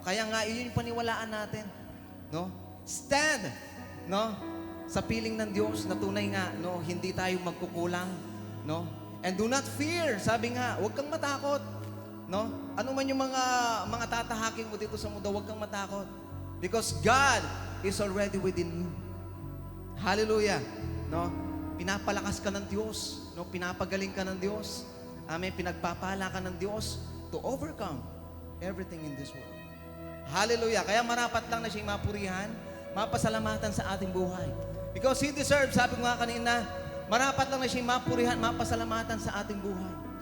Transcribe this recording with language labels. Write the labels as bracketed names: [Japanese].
[Filipino] Kaya nga, iyon yung paniwalaan natin. No? Stand, no, sa piling ng Diyos na tunay nga, no, hindi tayo magkukulang. No? [English] And do not fear. [Filipino] Sabi nga, huwag kang matakot. No? Ano man yung mga tatahakin mo dito sa mundo, huwag kang matakot. [English] Because God is already within you. [Filipino] Hallelujah. No? Pinapalakas ka ng Diyos. No? Pinapagaling ka ng Diyos. [English] Amen. [Filipino] Pinagpapala ka ng Diyos [English] to overcome everything in this world. Hallelujah. [Filipino] Kaya marapat lang na siya'y mapurihan, mapasalamatan sa ating buhay. [English] Because He deserves, [Filipino] sabi ko nga kanina, marapat lang na siya'y mapurihan, mapasalamatan sa ating buhay.